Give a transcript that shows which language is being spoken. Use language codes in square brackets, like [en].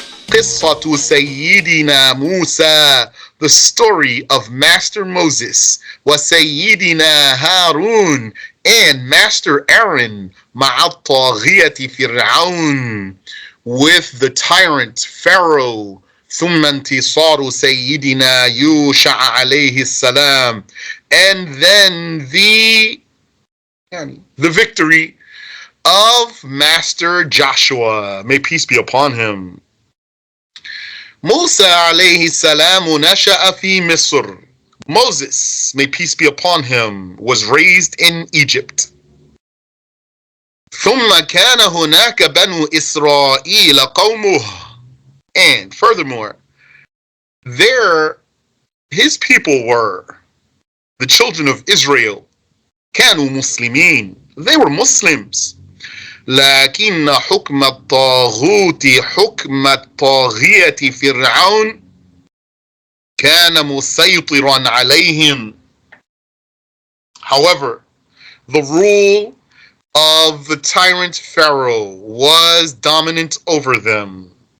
[ar] قصة سيدنا موسى, [en] the story of Master Moses, [ar] وسيدنا هارون, [en] and Master Aaron, [ar] مع الطاغية فرعون, [en] with the tyrant Pharaoh. [ar] ثم انتصار سيدنا يوشع عليه السلام, [en] and then the victory of Master Joshua, may peace be upon him. [ar] Musa عليه السلام نشأ في مصر. [en] Moses, may peace be upon him, was raised in Egypt. [ar] ثم كان هناك بنو إسرائيل قومه. [en] And furthermore, there his people were the children of Israel. [ar] كانوا مسلمين. [en] They were Muslims. [ar] لكن حكم الطاغوت حكم الطاغية فرعون كان مسيطرا عليهم. [en] However, the rule of the tyrant Pharaoh was dominant over them.